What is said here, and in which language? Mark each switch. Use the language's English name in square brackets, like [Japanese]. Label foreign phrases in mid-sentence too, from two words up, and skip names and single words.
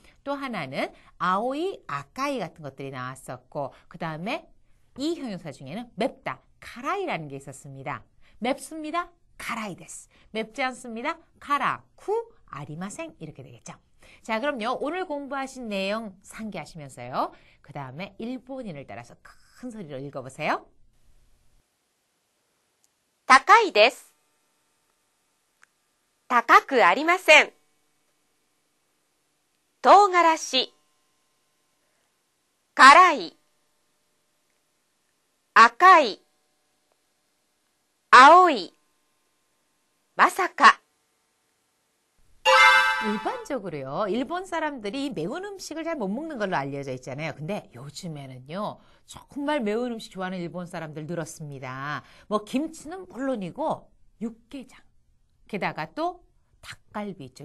[Korean] 또 하나는 아오이, 아까이 같은 것들이 나왔었고 그 다음에 이 형용사 중에는 맵다, 카라이라는 게 있었습니다. 맵습니다, [Japanese] 辛いです. [Korean] 맵지 않습니다, [Japanese] 辛くありません [Korean] 이렇게 되겠죠. 자, 그럼요. 오늘 공부하신 내용 상기하시면서요. 그 다음에 일본인을 따라서 큰 소리로 읽어보세요. [Japanese] 高いです。高くありません。唐辛子、辛い、赤い、青い、まさか。 [Korean] 일반적으로요. 일본 사람들이 매운 음식을 잘 못 먹는 걸로 알려져 있잖아요. 근데 요즘에는요. 정말 매운 음식 좋아하는 일본 사람들 늘었습니다. 뭐 김치는 물론이고 육개장, 게다가 또 닭갈비 있죠.